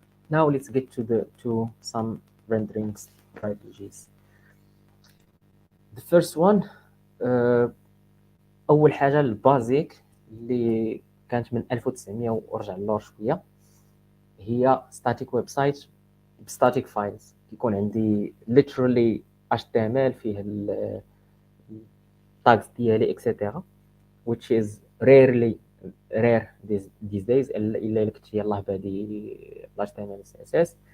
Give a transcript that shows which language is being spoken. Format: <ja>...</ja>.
<en>Now let's get to some rendering strategies. The first one,</en> <ar>اول حاجه البازيك اللي كانت من 1900 ورجع للور شويه، هي</ar> <en>static website static files.</en> <ar>كيكون عندي</ar> <en>literally HTML</en> <ar>فيه</ar> <en>tags</en> <ar>ديالي</ar> <en>etc, which is rare these days</en> <ar>الا كنت يلاه بادي</ar> <en>HTML CSS.</en>